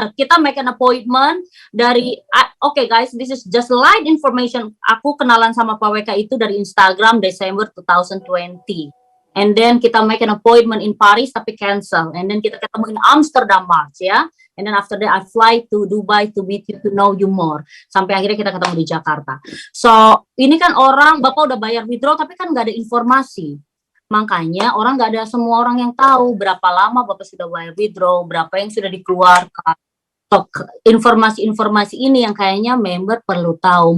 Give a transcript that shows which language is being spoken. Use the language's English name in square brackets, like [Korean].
[Indonesian] Kita [English] make an appointment [Indonesian] dari, [English] okay guys, this is just light information. [Indonesian] Aku kenalan sama Pak WK itu dari Instagram Desember 2020. [English] And then [Indonesian] kita [English] make an appointment in Paris [Indonesian] tapi [English] cancel. And then [Indonesian] kita ketemu [English] in Amsterdam March ya. And then after that I fly to Dubai to meet you, to know you more. [Indonesian] Sampai akhirnya kita ketemu di Jakarta. So ini kan orang, Bapak udah bayar withdraw tapi kan nggak ada informasi. Makanya orang nggak ada semua orang yang tahu berapa lama Bapak sudah [English] wire withdraw, [Indonesian] berapa yang sudah dikeluarkan. Informasi-informasi ini yang kayaknya member perlu tahu.